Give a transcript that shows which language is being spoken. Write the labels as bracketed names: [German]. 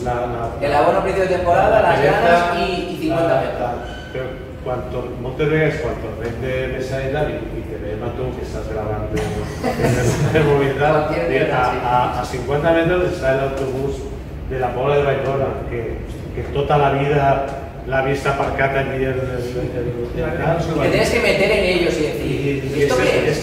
[Spanish] el abono a principio de temporada, las ganas y 50 metros. [Catalan] Pero moltes vegades quan tornem de Mestalla i te veiem a tu que estàs gravant en mobilitat, a 50 metres està l'autobús de la Pobla de Vallbona, que tota la vida l'ha vist aparcat allí el [Spanish] que tienes que meter en ellos y decir ¿esto qué es?